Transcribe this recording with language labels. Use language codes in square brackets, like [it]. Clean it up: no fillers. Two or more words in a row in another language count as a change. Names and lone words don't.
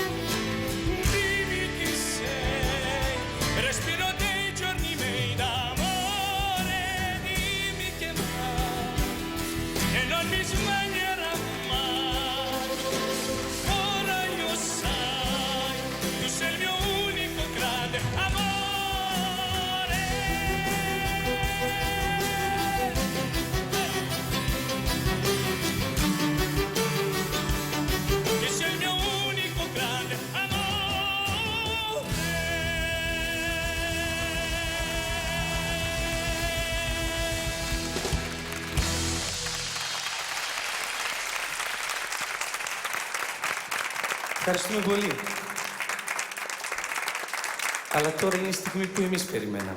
[it] Dimmi chi sei, respiro dei giorni miei d'amore, dimmi che mai, che non mi sbaglierà mai, ora io sai, tu sei il mio unico grande amore. Che sei il mio unico grande amore. [el] Ευχαριστούμε πολύ. Αλλά τώρα είναι η στιγμή που εμείς περιμέναμε.